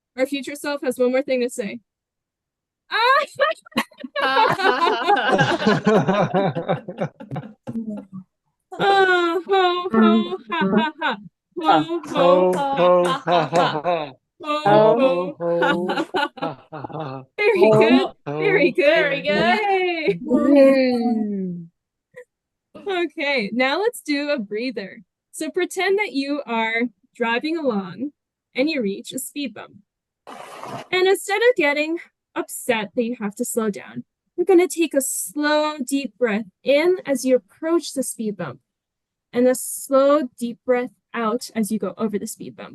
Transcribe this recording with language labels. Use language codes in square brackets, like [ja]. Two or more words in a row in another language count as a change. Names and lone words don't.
[en] future self has one more thing to say. Oh, ho, ho, ha, ha, ha. Ho, ho, Ho, ho, ha, ha, ha. ho, Ho, ho. ho, ha, ha, ha. Very good. Ho. Very good. Very good. Yay. Yay! Okay, now let's do a breather. So pretend that you are driving along and you reach a speed bump. And instead of getting upset that you have to slow down, you're going to take a slow, deep breath in as you approach the speed bump, and a slow, deep breath out as you go over the speed bump.